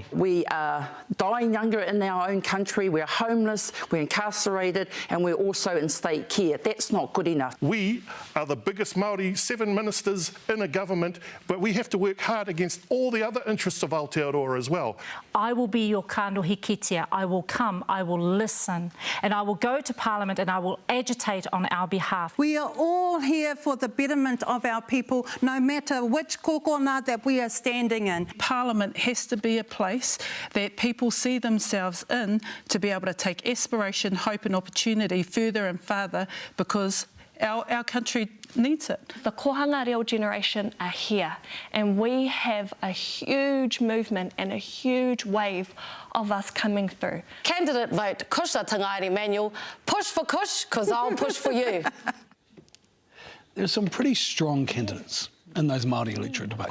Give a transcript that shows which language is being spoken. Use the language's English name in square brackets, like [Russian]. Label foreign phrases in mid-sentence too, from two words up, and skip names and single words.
[English] We are dying younger in our own country, we're homeless, we're incarcerated and we're also in state care. That's not good enough. We are the biggest Māori 7 ministers in a government, but we have to work hard against all the other interests of Aotearoa as well. I will be your [Māori] kanohi kitea. [English] I will come, I will listen, and I will go to Parliament and I will agitate on our behalf. We are all here for the betterment of our people, no matter which kokona that we are standing in. Parliament has to be a place that people see themselves in to be able to take aspiration, hope and opportunity further and farther, because our country needs it. The [Māori] kohanga reo [English] generation are here and we have a huge movement and a huge wave of us coming through. Candidate vote, Kusha Tangaire Manual, push for Kush, because I'll push for you. There's some pretty strong candidates in those Māori electorate debates.